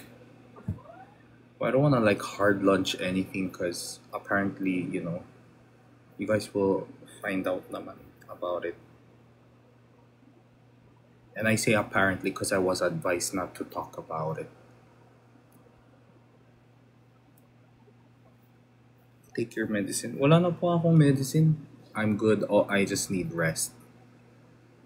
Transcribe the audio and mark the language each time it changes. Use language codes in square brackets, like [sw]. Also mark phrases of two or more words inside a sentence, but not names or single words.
[en] But I don't wanna hard launch anything because apparently, you guys will find out naman about it. And I say apparently because I was advised not to talk about it. Take your medicine. [tl] Wala na po akong medicine. [en] I'm good. Oh, I just need rest.